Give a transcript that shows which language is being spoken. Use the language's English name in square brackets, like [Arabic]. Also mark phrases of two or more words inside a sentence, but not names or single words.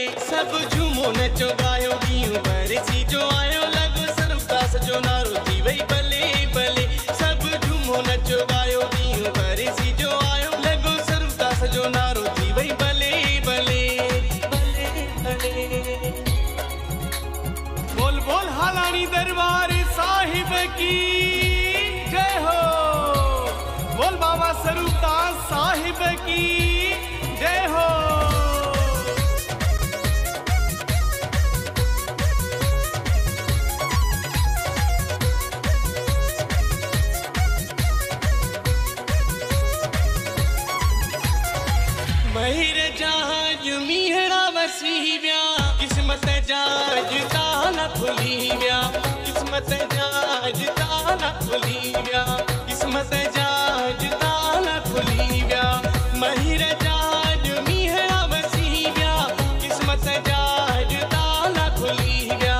[Sindhi] सब झूमो नचो गायो ॾींहुं बरसी जो आयो लॻो स्वरूपदास जो नारो थी वई भले भले। सब झूमो नचो गायो ॾींहुं बरसी जो आयो लॻो स्वरूपदास जो नारो थी वई भले भले भले। [Hindi] बोल बोल हालानी दरबार साहिब की जय हो। बोल बाबा स्वरूपदास साहिब की जय हो। [Sindhi] महिर जहाज मीहड़ा वसी विया किस्मत जाज ताला खुली विया। किस्मत जाज ताला खुली विया। किस्मत जाज ताला खुली विया। महिर जहाज मीहड़ा वसी विया किस्मत जाज ताला खुली विया।